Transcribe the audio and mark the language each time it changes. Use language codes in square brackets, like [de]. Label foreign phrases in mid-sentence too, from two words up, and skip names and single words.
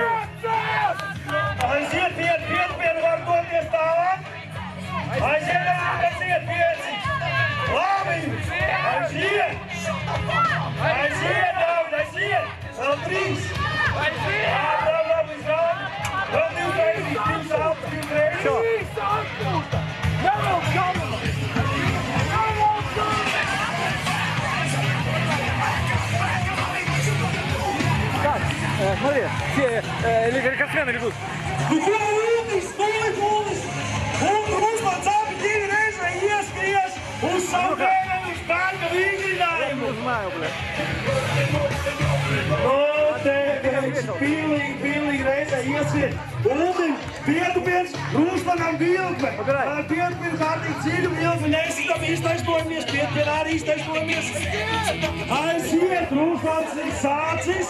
[lv] Aiziet, pieti var doties tālāk. Aiziet, pieci. Labi. Aiziet, aiziet. Vēl 3. Labi, izrādi. Vēl 2 reizes, 2 alpas, 2 reizes. [ru] Все. Так, смотри, все рекордсмены ведут. [lv] Nu, ko Uldis? Un Drūžmans abi 2 reizes ieskries uz savu bērnu spēka vingrinājumu. [ru] Знаю, бля. [lv] Pilnīgi reizē ieskries. Uldim pietupiens, Drūžmanam vilkme. Pietupien kārtīgi dziļu vilkme. Nesitam iztaisnojamies, pietupien arī iztaisnojamies. Aiziet, Drūžmans ir sācis.